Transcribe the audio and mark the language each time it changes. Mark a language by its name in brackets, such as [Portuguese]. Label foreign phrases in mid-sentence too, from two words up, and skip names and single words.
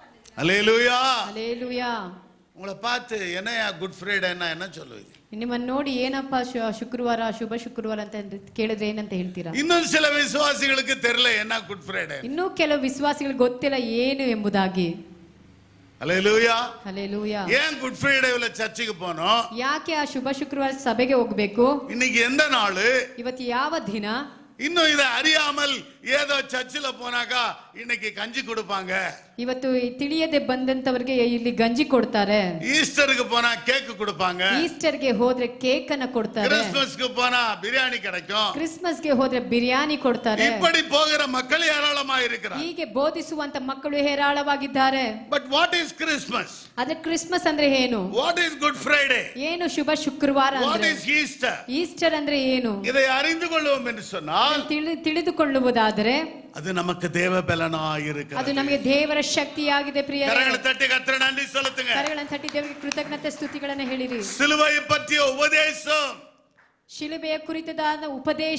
[Tamil] அல்லேலூயா. ஹalleluya. உங்களை பார்த்து என்னையா [English] Good Fridayன்னா [Tamil] என்ன சொல்லுவீங்க? [Kannada] ನಿಮ್ಮನ್ನು ನೋಡಿ ಏನಪ್ಪ ಶುಕ್ರವಾರ ಶುಭ ಶುಕ್ರವಾರ ಅಂತ ಕೇಳಿದ್ರೆ ಏನಂತ ಹೇಳ್ತೀರಾ? [Tamil] இன்னும் சில விசுவாசிகளுக்கு தெரியல என்ன [English] Good Friday. [Kannada] ಇನ್ನೂ ಕೆಲವು ವಿಶ್ವಾಸಿಗಳಿಗೆ ಗೊತ್ತಿಲ್ಲ ಏನು ಎಂಬುದಾಗಿ. [Tamil] அல்லேலூயா. ஹalleluya. ஏன் [English] Good Fridayல [Tamil] சர்ச்சுக்கு போனோம்? [Kannada] ಯಾಕೆ ಆ ಶುಭ ಶುಕ್ರವಾರ ಸಭೆಗೆ ಹೋಗಬೇಕು? [Tamil] இன்னைக்கு எந்த நாள்? [Kannada] ಇವತ್ತು ಯಾವ ದಿನ? [Tamil] இன்னும் இதை அறியாமல் ஏதோ சர்ச்சில் போனாக்கா இன்னைக்கு கஞ்சி கொடுப்பாங்க. [Kannada] ಇವತ್ತು ತಿಳಿಯದೆ ಬಂದಂತವರಿಗೆ ಇಲ್ಲಿ ಗಂಜಿ ಕೊಡ್ತಾರೆ. [Tamil] ஈஸ்டருக்கு போனா கேக் கொடுப்பாங்க. [Kannada] ಈಸ್ಟರ್ಗೆ ಹೋದ್ರೆ ಕೇಕ್ ಅನ್ನು ಕೊಡ್ತಾರೆ. [Tamil] கிறிஸ்மஸ்க்கு போனா பிரியாணி கிடைக்கும். [Kannada] ಕ್ರಿಸ್ಮಸ್ಗೆ ಹೋದ್ರೆ ಬಿರಿಯಾನಿ ಕೊಡ್ತಾರೆ. [Tamil] இப்படி போகிற மக்கள் ஏராளமாக இருக்கிறார்கள். [Kannada] ಹೀಗೆ ಬೋಧಿಸುವಂತ ಮಕ್ಕಳು ಹೇರಾಳವಾಗಿದ್ದಾರೆ. [English] But what is Christmas? [Kannada] ಆದ್ರೆ ಕ್ರಿಸ್ಮಸ್ ಅಂದ್ರೆ ಏನು? [English] What is Good Friday? [Kannada] ಏನು ಶುಭ ಶುಕ್ರವಾರ ಅಂದ್ರೆ? [English] What is Easter? [Kannada] ಈಸ್ಟರ್ ಅಂದ್ರೆ ಏನು? [Tamil] இதை அறிந்து கொள்வோம் என்று சொன்னால் [Kannada] ತಿಳಿದುಕೊಳ್ಳುವುದಾದರೆ [Tamil] அது நமக்கு தேவ பலனாய் இருக்கிறது. [Kannada] ಅದು ನಮಗೆ ದೇವರ ಶಕ್ತಿಯಾಗಿದೆ ಪ್ರಿಯರೇ. [Tamil] கரங்களை தட்டி கர்த்தருக்கு நன்றி செலுத்துங்க. [Kannada] ಕರಗಳನ್ನು ತಟ್ಟಿ ದೇವರಿಗೆ ಕೃತಜ್ಞತೆ ಸ್ತುತಿಗಳನ್ನು ಹೇಳಿರಿ. [Tamil] சிலுவையை பற்றிய உபதேசம், [Kannada] ಶಿಲುಬೆಯ ಕುರಿತಾದ ಉಪದೇಶ